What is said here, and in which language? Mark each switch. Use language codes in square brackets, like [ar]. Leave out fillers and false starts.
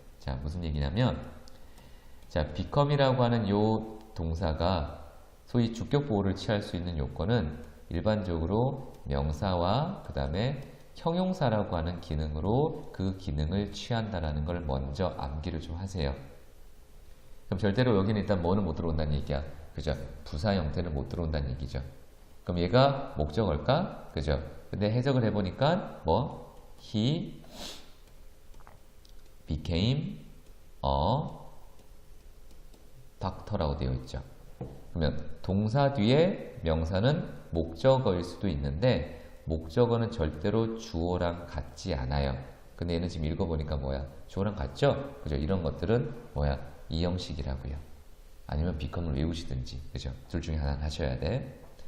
[ko] 자, 무슨 얘기냐면, 자, become이라고 하는 요 동사가 소위 주격 보호를 취할 수 있는 요건은 일반적으로 명사와 그 다음에 형용사라고 하는 기능으로 그 기능을 취한다라는 걸 먼저 암기를 좀 하세요. 그럼 절대로 여기는 일단 뭐는 못 들어온다는 얘기야. 그죠? 부사 형태는 못 들어온다는 얘기죠. 그럼 얘가 목적어일까? 그죠? 근데 해석을 해보니까 뭐? [en] He became a doctor라고 [ko] 되어 있죠. 그러면 동사 뒤에 명사는 목적어일 수도 있는데 목적어는 절대로 주어랑 같지 않아요. 근데 얘는 지금 읽어보니까 뭐야? 주어랑 같죠? 그죠? 이런 것들은 뭐야? 이 형식이라고요. 아니면 become을 외우시든지, 그죠? 둘 중에 하나는 하셔야 돼.